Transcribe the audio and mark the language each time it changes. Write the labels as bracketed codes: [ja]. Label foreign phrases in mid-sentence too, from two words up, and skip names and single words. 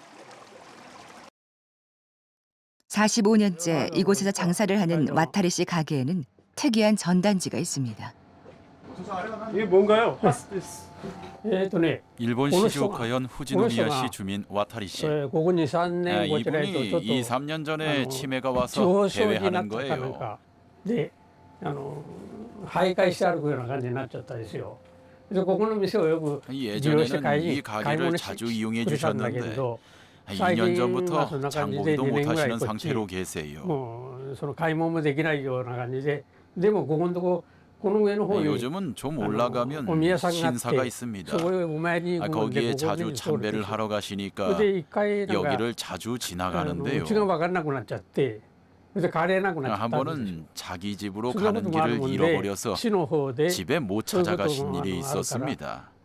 [ko] 45년째 이곳에서 장사를 하는 와타리 씨 가게에는 특이한 전단지가 있습니다. 이게 뭔가요? 일본 시즈오카현 후지노미야 시 주민 와타리 씨. 이분이 2, 3년 전에 치매가 와서 대회하는 거예요. 네, [ja] 徘徊して歩くような感じになっちゃったですよ。그래서ここの店をよく [ko] 예전에는 이 가게를 자주 이용해 주셨는데 2년 전부터 장보기도 못하시는 상태로 계세요. [ja] その買い物もできないような感じで、でもここのとここの上の方に [ko] 요즘은 좀 올라가면 신사가 있습니다. 거기에 자주 참배를 하러 가시니까 여기를 자주 지나가는데요. 한 번은 자기 집으로 가는 길을 잃어버려서 집에 못 찾아가신 일이 있었습니다.